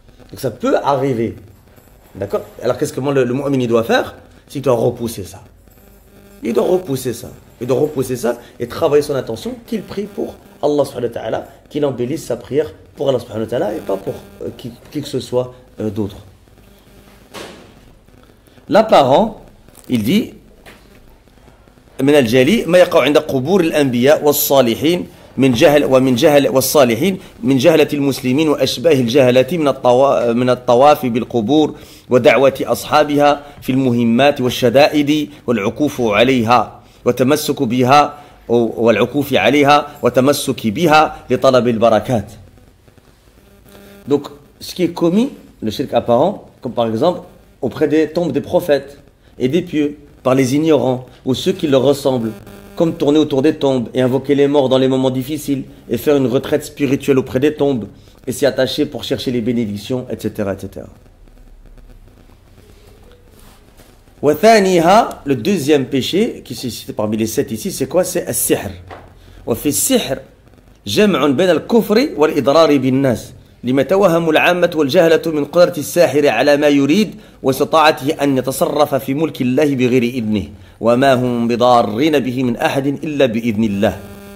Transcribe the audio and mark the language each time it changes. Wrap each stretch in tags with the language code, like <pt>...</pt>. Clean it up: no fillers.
<fr>Donc ça peut arriver. D'accord? Alors qu'est-ce que le mu'min doit faire? C'est qu'il doit repousser ça. Il doit repousser ça. Il doit repousser ça et travailler son attention, qu'il prie pour Allah subhanahu wa ta'ala, qu'il embellisse sa prière pour Allah subhanahu wa ta'ala et pas pour qui que ce soit d'autre. L'apparent, il dit</fr> <ar>من الجلي ما يقع عند قبور الأنبياء والصالحين من جهل والصالحين من جهلة المسلمين وأشباه الجهلة من الطواف بالقبور ودعوة أصحابها في المهمات والشدائد والعكوف عليها وتمسك بها والعكوف عليها وتمسك بها لطلب البركات.</ar> <fr>Donc, ce qui est commis, le shirk apparent, comme par exemple auprès des tombes des prophètes et des pieux, par les ignorants ou ceux qui leur ressemblent, comme tourner autour des tombes et invoquer les morts dans les moments difficiles et faire une retraite spirituelle auprès des tombes et s'y attacher pour chercher les bénédictions, etc., etc. وثانيها, le deuxième péché qui est cité parmi les 7 ici, c'est quoi? C'est السحر.</fr> <ar>وفي السحر جمع بين الكفر والإضرار بالناس لما توهم العامة والجهلة من قدرة الساحر على ما يريد واستطاعته أن يتصرف في ملك الله بغير إذنه وما هم بضارين به من أحد إلا بإذن الله.</ar>